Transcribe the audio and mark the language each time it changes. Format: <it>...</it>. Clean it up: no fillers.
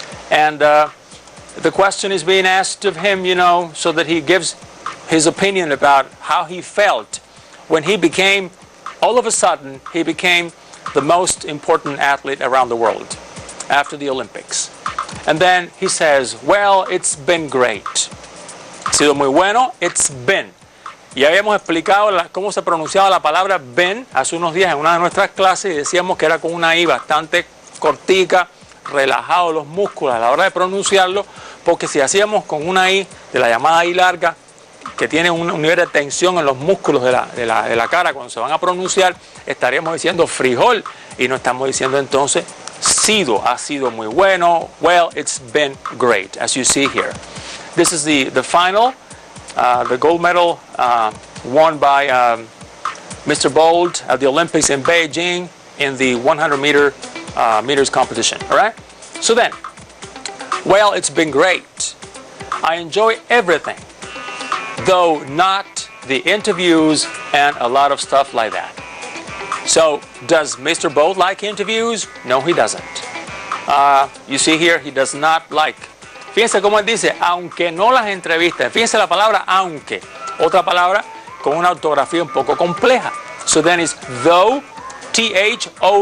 <en>And the question is being asked of him, so that he gives his opinion about how he felt when he became all of a sudden, he became the most important athlete around the world after the Olympics. And then he says, well, it's been great.</en> <es>Ha sido muy bueno,</es> <en>it's been.</en> <es>Ya habíamos explicado cómo se pronunciaba la palabra been hace unos días en una de nuestras clases y decíamos que era con una I bastante cortica, relajado los músculos a la hora de pronunciarlo, porque si hacíamos con una I de la llamada I larga, que tiene un nivel de tensión en los músculos de la cara cuando se van a pronunciar, estaríamos diciendo frijol y no estamos diciendo entonces sido, ha sido muy bueno.</es> <en>Well, it's been great, as you see here. This is the final, the gold medal won by Mr. Bolt at the Olympics in Beijing in the 100 meters competition. All right? So then, well, it's been great. I enjoy everything, though not the interviews and a lot of stuff like that. So, does Mr. Bolt like interviews? No, he doesn't. You see here, he does not like.</en> <es>Fíjense cómo él dice, aunque no las entrevistas. Fíjense la palabra aunque. Otra palabra con una ortografía un poco compleja.</es> <en>So then it's though, T-H-O-U-G-H.</en>